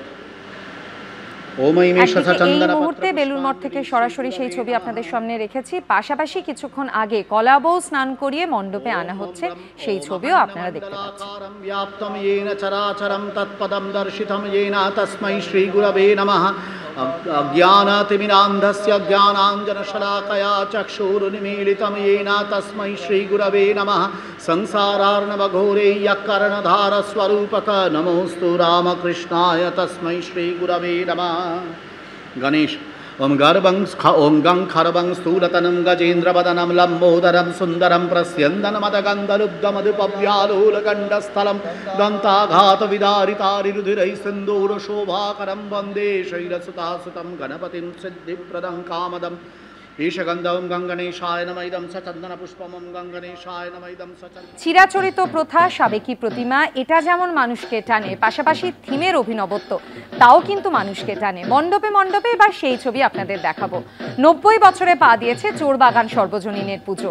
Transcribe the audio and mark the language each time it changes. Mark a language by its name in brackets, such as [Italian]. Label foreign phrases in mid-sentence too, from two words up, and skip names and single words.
[Bangla] এই মুহূর্তে বেলুর মঠ থেকে সরাসরি সেই ছবি আপনাদের সামনে রেখেছি। পাশাপাশি কিছুক্ষণ আগে কলাবউ স্নান করিয়ে মণ্ডপে আনা হচ্ছে, সেই ছবিও আপনারা দেখতে পাচ্ছেন। [Sanskrit] अज्ञानातिमिरान्धस्य ज्ञानाञ्जनशलाकया चक्षुरुन्मीलितं येन तस्मै श्रीगुरवे नमः। संसारार्णवघोरे यः कर्णधारस्वरूपक नमोऽस्तु रामकृष्णाय तस्मै श्रीगुरवे नमः। गणेश ओम गं खरवं स्थूलतनं गजेन्द्रवदनं लम्बोदरं सुन्दरं प्रस्यन्दनमदगन्धलुब्धमधुपव्यालोलगण्डस्थलं दन्ताघातविदारितारिरुधिरैः सिन्दूरशोभाकरं वन्दे शैलसुतासुतं गणपतिं सिद्धिप्रदं कामदम्। [Bangla] চিরাচরিত প্রথা, সাবেকি প্রতিমা, এটা যেমন মানুষকে টানে, পাশাপাশি থিমের অভিনবত্ব তাও কিন্তু মানুষকে টানে। মণ্ডপে মণ্ডপে এবার সেই ছবি আপনাদের দেখাবো। 90 বছরে পা দিয়েছে চোরবাগান সর্বজনীনের পুজো।